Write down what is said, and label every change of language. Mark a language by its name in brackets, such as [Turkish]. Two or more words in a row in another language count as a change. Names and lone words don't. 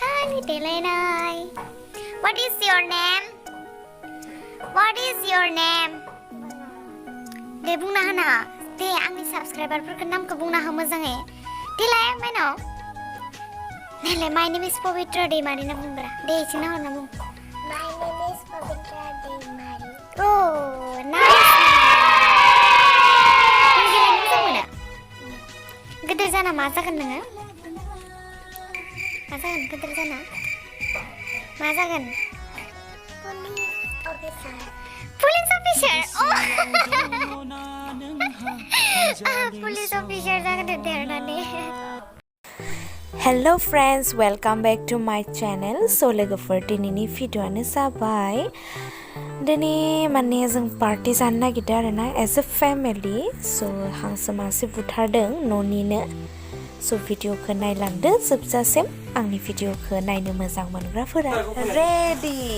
[English] Delaney. What is your name? What is your name? [Bodo] दे बुंना होना दे आंनि साबस्क्राइबारफोरखौ नामखौ बुंना हो मोजाङै देलाय माइनाव देलाय [English] my name is Bwthwranw Daimari [Bodo] ना बुंब्रा दे इथिंना हरना बुं [English] My name is Bwthwranw Daimari Oh nice [Bodo] नों गेलेनो मोजां मोनो गिदिर जाना मा जागोन नोङो मा जागोन गिदिर जाना मा जागोन [English] Police officer oh Police officer [Bodo] जागोन देरनानै [English] Hello friends, welcome back to my channel. [Bodo] So लोगोफोर दिनैनि भिडिअ'आनो जाबाय दिनै माने जों पार्टि जानो नागिरदों आरोना [English] as a family [Bodo] स' हांसो मासे बुथारदों न'निनो स' भिडिअ'खौ नायलांदो जोबजासिम आंनि भिडिअ'खौ नायनो मोजां मोनग्राफोरा रेडि